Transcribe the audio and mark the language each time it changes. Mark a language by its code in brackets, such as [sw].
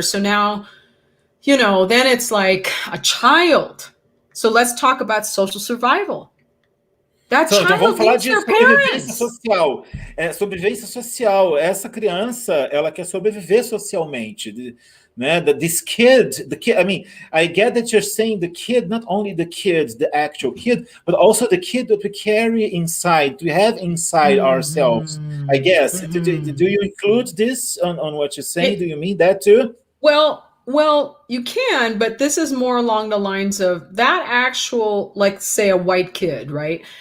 [en] So now, then it's like a child. So let's talk about social survival. [pt] Então vamos falar de sobrevivência social. Sobrevivência social. Essa criança, ela quer sobreviver socialmente. Né? [en] This kid, I mean, I get that you're saying the kid, not only the kid, the actual kid, but also the kid that we carry inside, we have inside ourselves, I guess. Do you include this on what you're saying? Do you mean that too? Well, you can, but this is more along the lines of that actual, like, say, a white kid, right?